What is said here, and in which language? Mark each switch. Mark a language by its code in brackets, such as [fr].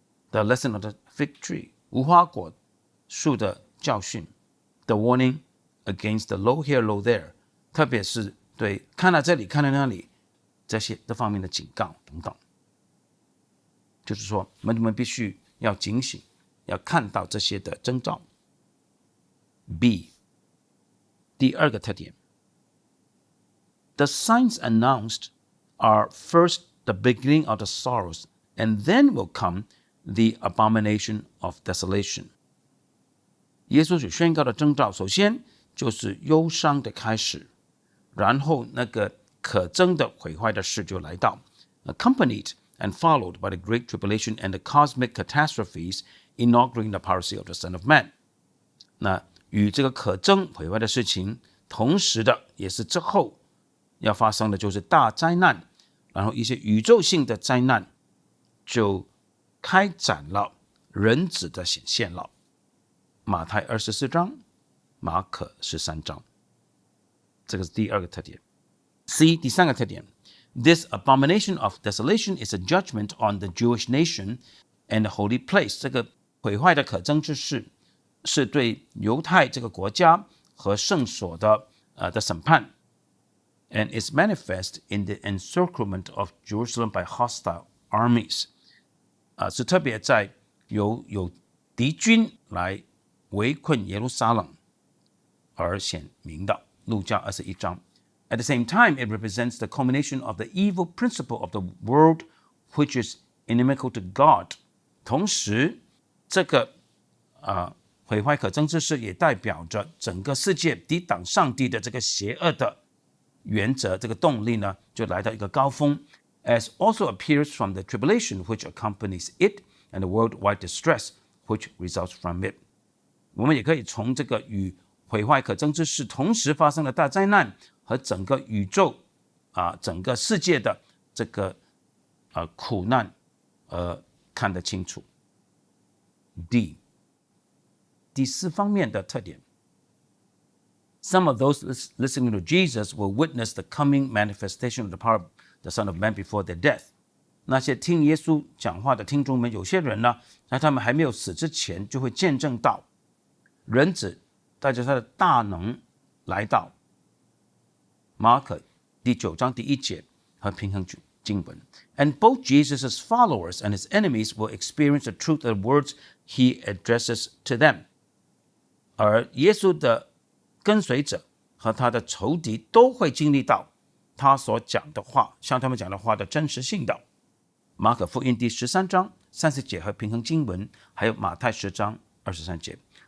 [en] The lesson of the fig tree [zh] 无花果树的教训。 [en] The warning against the low here, low there [zh] 特别是对看到这里看到那里这方面的警告等等。就是说，门徒们必须要警醒，要看到这些的征兆。 [en] B. [zh] 第二个特点 [en] ，The signs announced are first the beginning of the sorrows, and then will come the abomination of desolation。 [zh] 耶稣所宣告的征兆，首先就是忧伤的开始，然后那个可憎的毁坏的事就来到 ， [en] accompanied and followed by the great tribulation and the cosmic catastrophes inaugurating the parousia of the Son of Man。 [zh] 那与这个可憎毁坏的事情同时的，也是之后要发生的就是大灾难，然后一些宇宙性的灾难就开展了，人子的显现了。马太24章，马可13章，这个是第二个特点。 [en] C. [zh] 第三个特点。 [en] This abomination of desolation is a judgment on the Jewish nation and the holy place。 [zh] 这个毁坏的可憎之事，是对犹太这个国家和圣所的审判。 [en] And is manifest in the encirclement of Jerusalem by hostile armies。 [zh] 是特别在有敌军来围困耶路撒冷而显明的。路加21章。 [en] At the same time, it represents the culmination of the evil principle of the world, which is inimical to God。 [zh] 同时，这个毁坏可憎之事也代表着整个世界抵挡上帝的这个邪恶的原则，这个动力呢，就来到一个高峰。 [en] As also appears from the tribulation which accompanies it and the worldwide distress which results from it。 [zh] 我们也可以从这个与毁坏可憎之事同时发生的大灾难和整个宇宙整个世界的这个苦难看得清楚。 [en] D. [zh] 第四方面的特点 [en] Some of those listening to Jesus will witness the coming manifestation of the power of the Son of Man before their death。 [zh] 那些听耶稣讲话的听众们，有些人呢，在他们还没有死之前，就会见证到人子带着他的大能来到。马可第9章第1节和平衡经文。 [en] And both Jesus' followers and his enemies will experience the truth of the words he addresses to them. [zh] 而耶稣的跟随者和他的仇敌都会经历到他所讲的话，向他们讲的话的真实性的。马可福音第13章30节和平衡经文，还有马太10章23节。